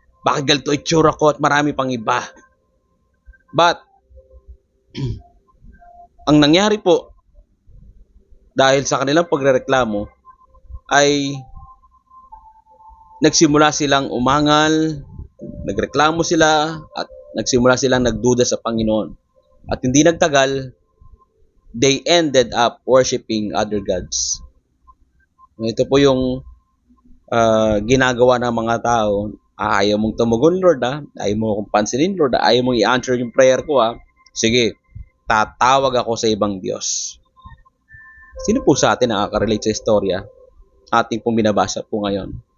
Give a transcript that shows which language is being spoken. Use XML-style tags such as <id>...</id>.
<tl>Bakit ganito itsura ko at marami pang iba? But, ang nangyari po, dahil sa kanilang pagrereklamo, ay nagsimula silang umangal, nagreklamo sila, at nagsimula silang nagduda sa Panginoon. At hindi nagtagal,</tl> <en>they ended up worshiping other gods.</en> <tl>Ito po yung ginagawa ng mga tao. Ayaw mong tumugon, Lord, ayaw mo akong pansinin, Lord, ayaw mong i-answer yung prayer ko, sige, tatawag ako sa ibang Diyos. Sino po sa atin nakaka-relate sa istorya ating pong binabasa po ngayon?</tl>